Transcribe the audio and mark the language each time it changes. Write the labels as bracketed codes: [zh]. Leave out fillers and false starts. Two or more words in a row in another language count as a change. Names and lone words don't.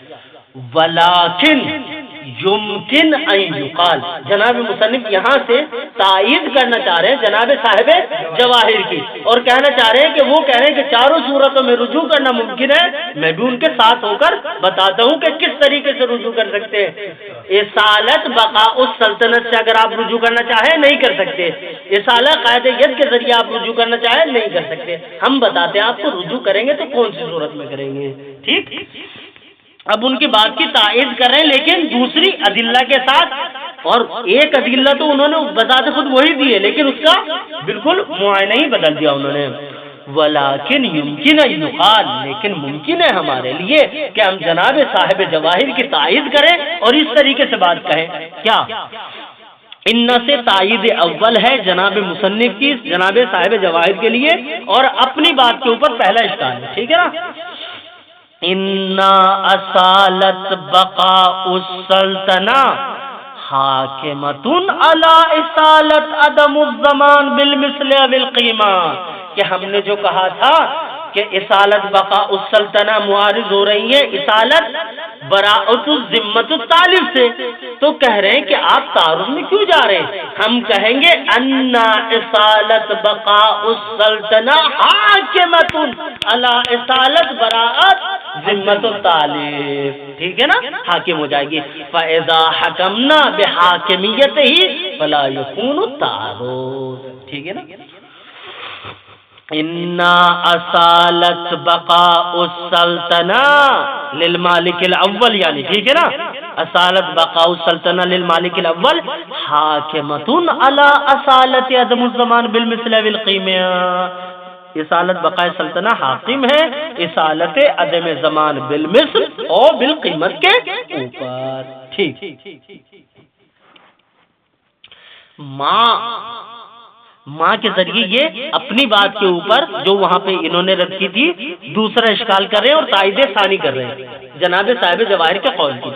[ar] ولیکن یمکن ان یقال، [ur] جناب مصنف یہاں سے تائید کرنا چاہ رہے ہیں جناب صاحب جواہر کی، اور کہنا چاہ رہے ہیں کہ وہ کہہ رہے ہیں کہ چاروں صورتوں میں رجوع کرنا ممکن ہے. میں بھی ان کے ساتھ ہو کر بتاتا ہوں کہ کس طریقے سے رجوع کر سکتے ہیں. اصالت بقاء السلطنت سے اگر آپ رجوع کرنا چاہیں نہیں کر سکتے، اصالت قاعدہ ید کے ذریعے آپ رجوع کرنا چاہیں نہیں کر سکتے. ہم بتاتے ہیں آپ کو رجوع کریں گے تو کون سی صورت میں کریں گے. ٹھیک، اب ان کی بات کی تائید کر رہے ہیں لیکن دوسری ادلہ کے ساتھ، اور ایک ادلہ تو انہوں نے بذات خود وہی دی ہے لیکن اس کا بالکل معائنہ ہی بدل دیا انہوں نے. [ar] ولیکن یمکن ان یقال، [ur] لیکن ممکن ہے ہمارے لیے کہ ہم جناب صاحب جواہر کی تائید کریں اور اس طریقے سے بات کہیں. کیا ان سے تائید اول ہے جناب مصنف کی جناب صاحب جواہر کے لیے، اور اپنی بات کے اوپر پہلا اشکال ہے. ٹھیک ہے نا. [ar] اِنَّا اصالت بقاء السلطنہ حاکمۃ علی اصالت عدم الزمان بالمثل والقیمہ، کہ ہم نے جو کہا تھا کہ اصالت بقاء السلطنہ معارض ہو رہی ہے اصالت براءت الذمۃ الطالب سے، تو کہہ رہے ہیں کہ آپ تعارض میں کیوں جا رہے ہیں. [ur] ہم کہیں گے [ar] ان اصالت بقاء السلطنہ حاکمۃ علی اصالت براءت ذمۃ الطالب. [ur] ٹھیک ہے نا، حاکم ہو جائے گی. [ar] فَإِذَا حَكَمْنَا بِحَاكِمِيَّتِهِ فَلَا يَكُونُ التَّعَارُض. [ur] ٹھیک ہے نا. [ar] اِنَّا اصالت بقاء السلطنہ للمالک الاول، [ur] یعنی ٹھیک ہے نا، [ar] اصالت بقاء السلطنہ للمالک الاول حاکمۃ علی اصالت عدم الزمان بالمثل والقیمہ. [ur] اصالت بقاء سلطنہ حاکم ہے اصالت عدم زمان بالمثل اور بالقیمت کے اوپر. ٹھیک، ماں کے ذریعے یہ اپنی بات کے اوپر جو وہاں پہ انہوں نے رد کی تھی دوسرا اشکال کر رہے ہیں اور تائید ثانی کر رہے ہیں جناب صاحب جواہر کے قول کی.